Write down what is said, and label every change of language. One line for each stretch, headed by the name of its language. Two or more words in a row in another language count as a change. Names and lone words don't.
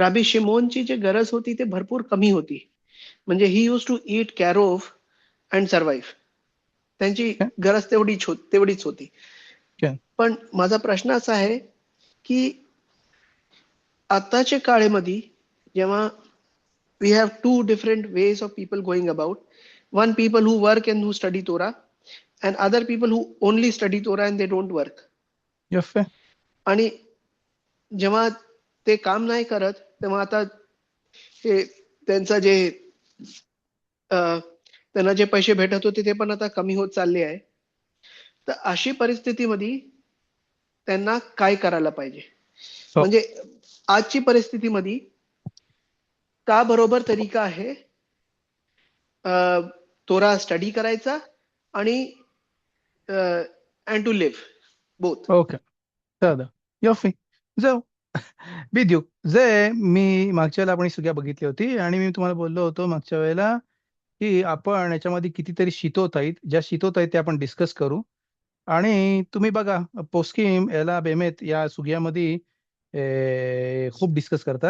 Marathi: राबी शिमोनची जी गरज होती ते भरपूर कमी होती. म्हणजे
English: he used to eat carob and survive.
Marathi: त्यांची काय गरज तेवढीच होती. काय पण माझा प्रश्न असा आहे की आताच्या काळामध्ये जेव्हा
English: we have two different ways of people going about. One, people who work and who study Torah, and other people who only study Torah and they don't work.
Hebrew: यफ्फे
Marathi: आणि जेव्हा ते काम नाही करत तेव्हा आता हे त्यांचा जे त्यांना जे पैसे भेटत होते ते पण आता कमी होत चालले आहे. तर अशी परिस्थितीमध्ये त्यांना काय करायला पाहिजे. हो म्हणजे आजची परिस्थितीमध्ये का बरोबर तरीका आहे तोरा स्टडी करायचा आणि
English: and to live both.
Marathi: ओके
Hebrew: בסדר יופי זהו בדיוק זה
Marathi: मी मागच्या वेळेला आपण ही सुग्या बघितली होती आणि मी तुम्हाला बोललो होतो मागच्या वेळेला की आपण याच्यामध्ये कितीतरी शितोत आहेत ज्या शितोत आहेत त्या आपण डिस्कस करू. आणि तुम्ही बघा पोस्किम याला बेमेत या सुग्यामध्ये खूप डिस्कस करतात.